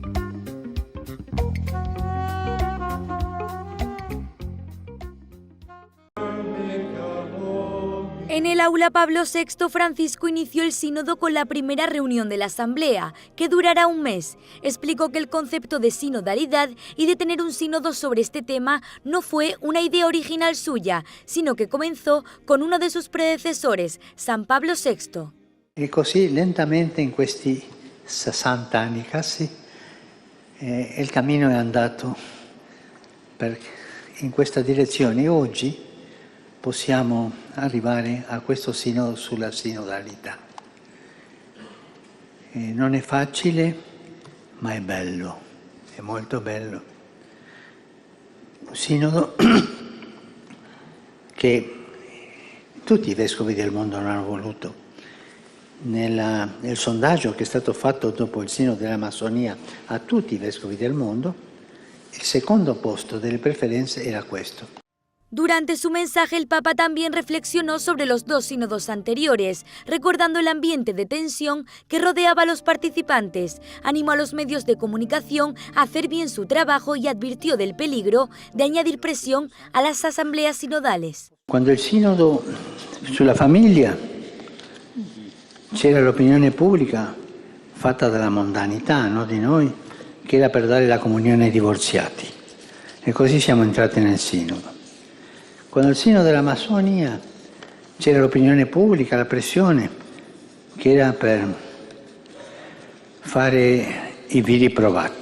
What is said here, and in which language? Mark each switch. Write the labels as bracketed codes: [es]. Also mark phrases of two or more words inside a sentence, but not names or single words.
[es] En el aula Pablo VI, Francisco inició el sínodo con la primera reunión de la Asamblea, que durará un mes. Explicó que el concepto de sinodalidad y de tener un sínodo sobre este tema no fue una idea original suya, sino que comenzó con uno de sus predecesores, San Pablo VI. [it] E così lentamente in questi 60 anni casi il cammino è andato in questa direzione e oggi possiamo arrivare a questo sinodo sulla sinodalità. Non è facile, ma è bello, è molto bello. Un sinodo che tutti i vescovi del mondo non hanno voluto. Nel sondaggio che è stato fatto dopo il sinodo della Massonia a tutti i vescovi del mondo, il secondo posto delle preferenze era questo. [es] Durante su mensaje, el Papa también reflexionó sobre los dos sínodos anteriores, recordando el ambiente de tensión que rodeaba a los participantes. Animó a los medios de comunicación a hacer bien su trabajo y advirtió del peligro de añadir presión a las asambleas sinodales. [it] Quando il sinodo sulla famiglia c'era l'opinione pubblica fatta dalla mondanità, no, di noi, che era per dare la comunione ai divorziati. E così siamo entrati nel sinodo. Quando il sinodo della Massonia c'era l'opinione pubblica, la pressione, che era per fare i viri provati.